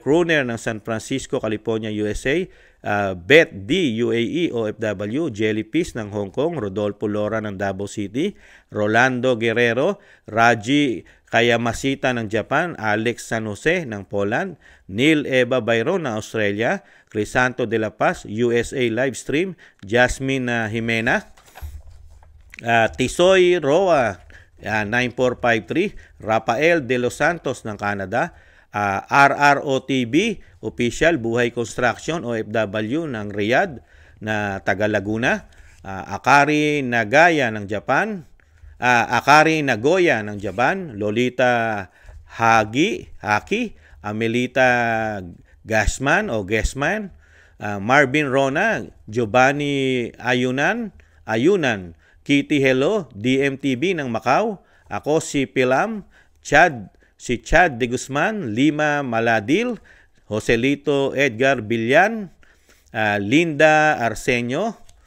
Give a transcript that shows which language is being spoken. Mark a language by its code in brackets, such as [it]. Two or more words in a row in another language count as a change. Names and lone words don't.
[tl] Kruner ng San Francisco, California, USA, Beth D. UAE, OFW, Jellyfish ng Hong Kong, Rodolfo Lora ng Davao City, Rolando Guerrero, Raji Kayamasita ng Japan, Alex San Jose ng Poland, Neil Eva Bayron ng Australia, Crisanto de la Paz, USA Livestream, Jasmine Jimena, Tisoy Roa, 9453, Rafael De Los Santos ng Canada, RROTV Official Buhay Construction OFW ng Riyadh na taga Laguna, Akari Nagaya ng Japan, Akari Nagoya ng Japan, Lolita Haki, Amelita Gasman, Marvin Rona, Giovanni Ayunan, Kitty Hello, DMTV ng Macau, ako si Pilam, si Chad de Guzman, Lima Maladil, Joselito Edgar Billan, Linda Arsenio,